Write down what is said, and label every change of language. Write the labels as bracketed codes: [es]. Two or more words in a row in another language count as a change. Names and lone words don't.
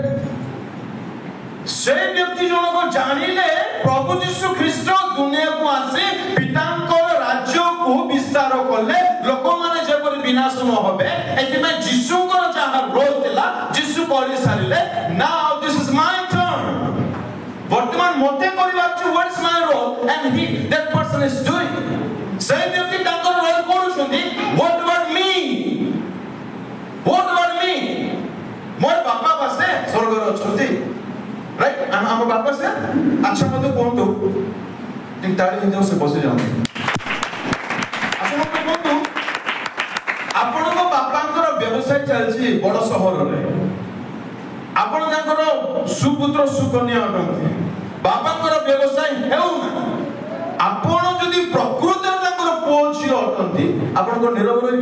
[or] ସେ ବ୍ୟକ୍ତି ଜଣକ ଜାଣିଲେ ପ୍ରଭୁ ଯୀଶୁ ଖ୍ରୀଷ୍ଟ ଦୁନିଆକୁ ଆସି ପିତାଙ୍କର ରାଜ୍ୟକୁ ବିସ୍ତାର କଲେ, ଲୋକମାନେ ଯେପରି ବିନାଶ ନ ହେବେ। ଏଥିପାଇଁ ଯୀଶୁଙ୍କର ଯାହା ରୋଲ ଥିଲା ଯୀଶୁ କରି ସାରିଲେ। [en] Now this is my turn. [or] ବର୍ତ୍ତମାନ ମୋତେ କରିବାର ଅଛି, [en] what is my role, and that person is doing. [or] ସେଇ ବ୍ୟକ୍ତି ତାଙ୍କର ରୋଲ କରୁଛନ୍ତି। [en] what about me? [or] ମୋର ବାପା ପାଶେ ସ୍ୱର୍ଗରେ ଅଛନ୍ତି, ରାଇଟ୍? ଆମ ବାପା ସେ ଆଚ୍ଛା ମୋତେ କୁହନ୍ତୁ, ଟିକେ ତାଳି ହେଇଯାଉ, ସେ ବସି ଯାଆନ୍ତୁ। ଆଚ୍ଛା ମୋତେ କୁହନ୍ତୁ, ଆପଣଙ୍କ ବାପାଙ୍କର ବ୍ୟବସାୟ ଚାଲିଛି ବଡ଼ ସହରରେ, ଆପଣ ତାଙ୍କର ସୁପୁତ୍ର ସୁକନ୍ୟା ଅଟନ୍ତି, ବାପାଙ୍କର ବ୍ୟବସାୟ ହେଉନା, ଆପଣ ଯଦି ପ୍ରକୃତରେ ତାଙ୍କର ପୁଅ ଝିଅ ଅଟନ୍ତି, ଆପଣଙ୍କ ନିରବ ରହିବେ?